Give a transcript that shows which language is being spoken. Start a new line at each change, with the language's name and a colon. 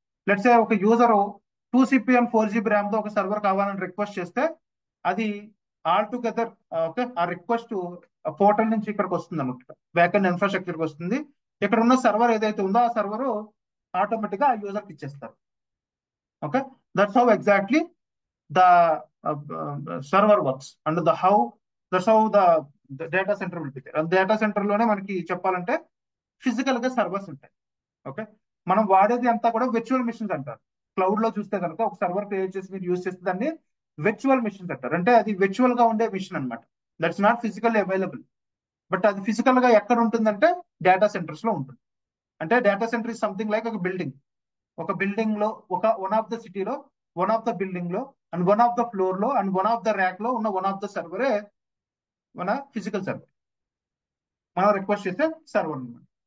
Telugu: Let's ఒక user 2 CPU and 4 GB RAM తో ఒక సర్వర్ కావాలని రిక్వెస్ట్ చేస్తే అది ఆల్ టుగెదర్ ఓకే ఆ రిక్వెస్ట్ పోర్టల్ నుంచి ఇక్కడికి వస్తుంది అనమాట, బ్యాక్ అండ్ ఇన్ఫ్రాస్ట్రక్చర్కి వస్తుంది. ఇక్కడ ఉన్న సర్వర్ ఏదైతే ఉందో ఆ సర్వర్ ఆటోమేటిక్ గా ఆ యూజర్కి ఇచ్చేస్తారు.
English: Okay, that's how exactly the server works and that's how the data center will be there.
Telugu: And data center లోనే మనకి చెప్పాలంటే ఫిజికల్ గా సర్వర్స్ ఉంటాయి. ఓకే, మనం వాడేది అంతా కూడా విర్చువల్ మిషన్స్ అంటారు. క్లౌడ్ లో చూస్తే కనుక ఒక సర్వర్ క్రియేట్ చేసి మీరు యూజ్ చేస్తే దాన్ని విర్చువల్ మిషన్స్ అంటారు. అంటే అది విర్చువల్ గా ఉండే మిషన్ అనమాట.
English: That's not physically available.
Telugu: But అది ఫిజికల్ గా ఎక్కడ ఉంటుందంటే డేటా సెంటర్స్ లో ఉంటుంది. అంటే
English: data centre is something like
Telugu: ఒక బిల్డింగ్ లో వన్ ఆఫ్ ద సిటీలో వన్ ఆఫ్ ద బిల్డింగ్ లో and one of the floor లో and one of the rack లో ఉన్న వన్ ఆఫ్ ద సర్వరే మన ఫిజికల్ సర్వర్, మనం రిక్వెస్ట్ చేసే సర్వర్ అనమాట.